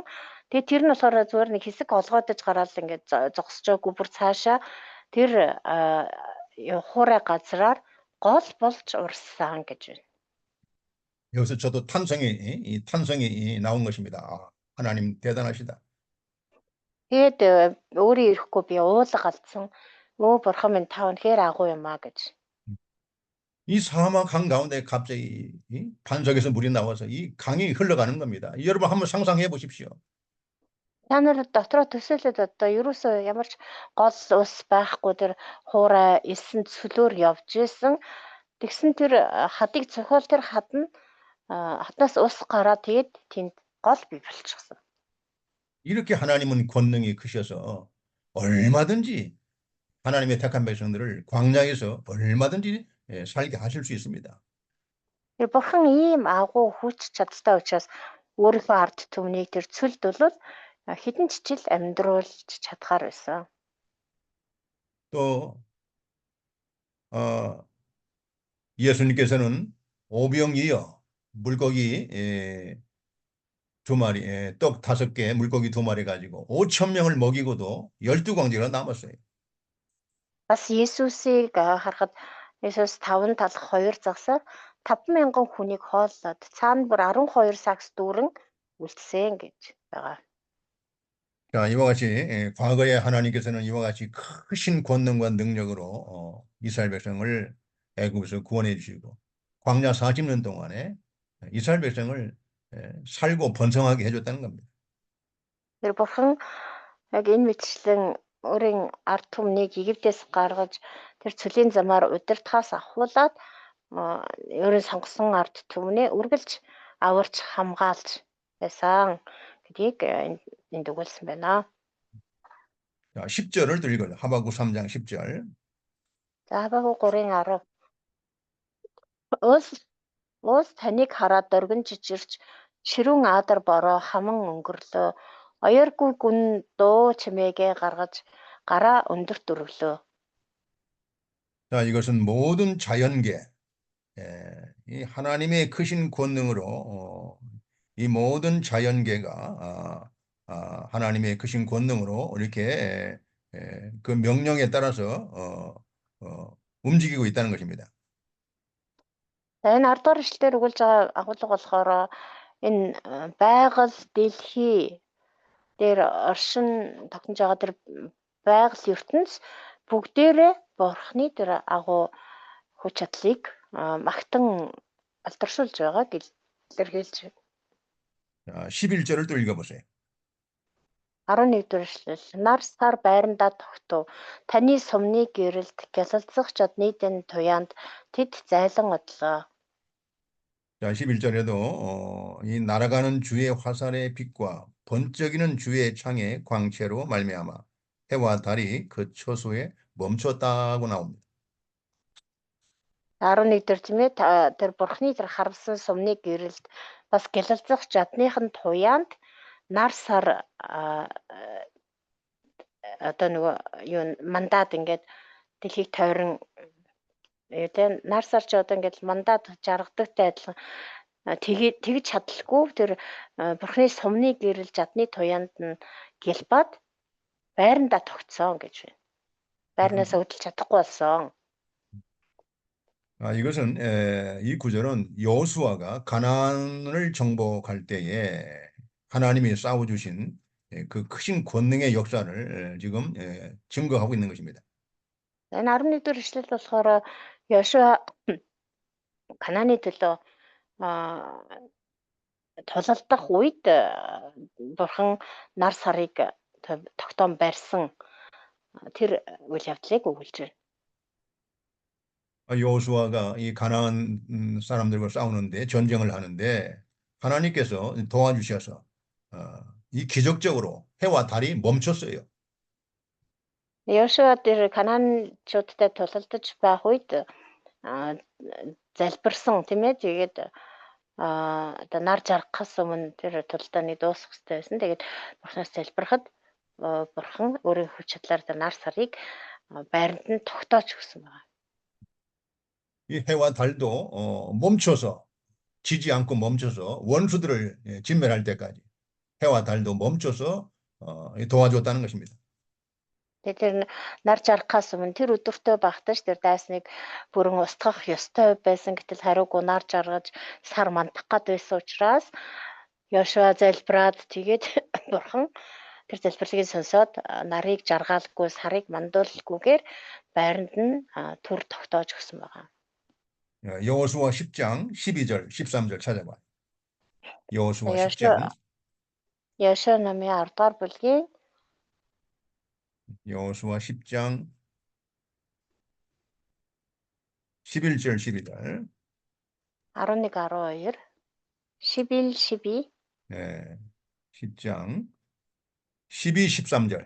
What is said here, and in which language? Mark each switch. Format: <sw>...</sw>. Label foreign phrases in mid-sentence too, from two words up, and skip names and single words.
<mn>Тэгээ тэр нь болохоор зүгээр нэг хэсэг олгоодож гараад ингээд зогсож байгаагүй бүр цаашаа тэр хуурай газраар гол болж урссан гэж байна.</mn> <ko>여기서 저도 탄성이 나온 것입니다. 아, 하나님 대단하시다.</ko> <mn>Тэгээд өөрийн ирэхгүй би уулга алдсан. Өө бурхан минь та үнэхээр агуу юм аа гэж.</mn> <ko>이 사막 강 가운데 갑자기 이 반석에서 물이 나와서 이 강이 흘러가는 겁니다. 여러분 한번 상상해 보십시오.</ko> <mn>Та нар дотроо төсөөлөд одоо ерөөсөө ямар ч гол ус байхгүй тэр хуурай элсэн цөлөөр явж исэн. Тэгсэн тэр хадыг цохиол тэр хаднаас ус гараад тэгээд тэнд гол бий болчихсон.</mn> <ko>이렇게 하나님은 권능이 크셔서 얼마든지 하나님의 택한 백성들을 광야에서 얼마든지 살게 하실 수 있습니다.</ko> <mn>Тэр бурхан ийм агуу хүч чадтай учраас өөрийнхөө ард түмнийг тэр цөлд бол хэдэн ч жил амьдруулж чадхаар байсан.</mn> <ko>또 예수님께서는 오병이어 물고기 2마리, 떡 5개, 물고기 2마리 가지고 5,000명을 먹이고도 12광지가 남았어요.</ko> <mn>Бас Есүсийг харахад Есүс 5 талах 2 загсаар 5,000 хүнийг хооллоод цаана бүр 12 сакс дүүрэн үлдсэн гэж байгаа.</mn> <ko>자, 이와 같이 과거에 하나님께서는 이와 같이 크신 권능과 능력으로 이스라엘 백성을 애굽에서 구원해 주시고 광야 40년 동안에 이스라엘 백성을 살고 번성하게 해줬다는 겁니다.</ko> <mn>Тэр бурхан яг энэ мэтчлэн өөрийн ард түмнийг Египтээс гаргаж тэр цөлийн замаар удирдахаас ахуулаад өөрийн сонгосон ард түмнээ үргэлж аварч хамгаалж байсан гэдгийг энд өгүүлсэн байна.</mn> <ko>자, 10절을 또 읽어요. 하박국 3장 10절.</ko> <mn>За Хабакук 3:10. Уус таныг хараад дөргөн жижирч ширүүн аадар бороо хаман өнгөрлөө. Оёргүй гүн дуу чимээгээ гаргаж гараа өндөрт өргөлөө.</mn> <ko>자, 이것은 모든 자연계, 이 하나님의 크신 권능으로 이 모든 자연계가 하나님의 크신 권능으로 이렇게 그 명령에 따라서 움직이고 있다는 것입니다.</ko> <mn>За энэ 10 дугаар эшлэлээр өгүүлж байгаа агуулга болохоор энэ байгаль дэлхий дээр оршин тогтнож байгаа тэр байгаль ертөнц бүгдээрээ бурхны тэр агуу хүч чадлыг магтан алдаршуулж байгааг илэрхийлж байна.</mn> <ko>자, 11절을 또 읽어보세요.</ko> <mn>11 дугаар эшлэл. Нар сар байрандаа тогтов. Таны сумны гэрэлд гялалзах чадны дэн туяанд тэд зайлан одлоо.</mn> <ko>자, 11절에도 이 날아가는 주의 화살의 빛과 번쩍이는 주의 창의 광채로 말미암아 해와 달이 그 처소에 멈췄다고 나옵니다.</ko> <mn>11 дээр тийм ээ тэр бурхны тэр харвсан сумны гэрэлд бас гялалзах чадныхын туяанд нар сар одоо нөгөө юу мандат ингээд дэлхийг тойрон тийм нар сар ч одоо ингээд мандат жаргадагтай адилхан тэгж чадалгүй тэр бурхны сумны гэрэл жадны туяанд нь гэлбад байрандаа тогтсон гэж байна. Байрнаас хөдөлж чадахгүй болсон.</mn> <ko>이것은 이 구절은 여호수아가 가나안을 정복할 때에 하나님이 쌓아주신 그 크신 권능의 역사를 지금 증거하고 있는 것입니다.</ko> <mn>Энэ 11 дэх эшлэл болохоор Йошуа Канааны төлөө тулалдах үед бурхан нар сарыг тогтоон барьсан тэр үйл явдлыг өгүүлж байна.</mn> <ko>여호수아가 이 가나안 사람들과 싸우는데 전쟁을 하는데 하나님께서 도와주셔서 이 기적적으로 해와 달이 멈췄어요.</ko> <mn>Йошуа тэр Канаанчуудтай тулалдаж байх үед залбирсан тийм ээ. Тэгээд одоо нар жаргахаас өмнө тэр тулдааныг дуусгах хэрэгтэй байсан. Тэгээд бурхнаас залбирахад бурхан өөрийн хүч чадлаар тэр нар сарыг байранд нь тогтоож өгсөн байна.</mn> <ko>이 해와 달도 멈춰서 지지 않고 멈춰서 원수들을 진멸할 때까지 해와 달도 멈춰서 도와줬다는 것입니다.</ko> <mn>Тэр нар жаргахаас өмнө тэр өдөртөө багтаж тэр дайсныг бүрэн устгах ёстой байсан. Гэтэл хариугүй нар жаргаж сар мандах гад байсан учраас Йошуа залбираад тэгээд бурхан тэр залбирлыг сонсоод нарыг жаргаалгүй сарыг мандуулгүйгээр байранд нь түр тогтоож өгсөн байна.</mn> <ko>여호수아 10장 12절 13절 찾아봐요. 여호수아 10장</ko> <mn>Йошуа намын 10 дугаар бүлгийн</mn> <ko>여호수아 10장 11절 12절 11, 12, 11, 12, 네, 10장 12, 13절</ko>